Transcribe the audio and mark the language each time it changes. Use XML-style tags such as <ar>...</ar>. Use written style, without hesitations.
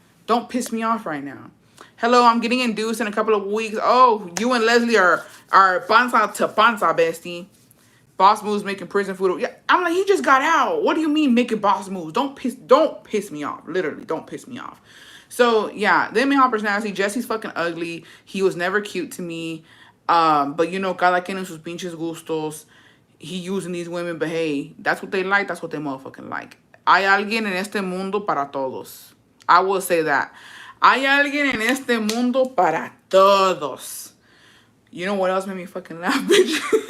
<en>Don't piss me off right now. Hello, I'm getting induced in a couple of weeks. Oh, you and Leslie are panza to panza, bestie. Boss moves making prison food. Yeah, I'm like, he just got out. What do you mean making boss moves? Don't piss me off. Literally, don't piss me off. So, yeah, the inmate hopper's nasty. Jesse's fucking ugly. He was never cute to me. But, you know,</en> <es>cada quien en sus pinches gustos.</es> <en>He using these women, but hey, that's what they like. That's what they motherfucking like.</en> <es>Hay alguien en este mundo para todos.</es> <en>I will say that.</en> <es>Hay alguien en este mundo para todos.</es> <en>You know what else made me fucking laugh, bitch?</en>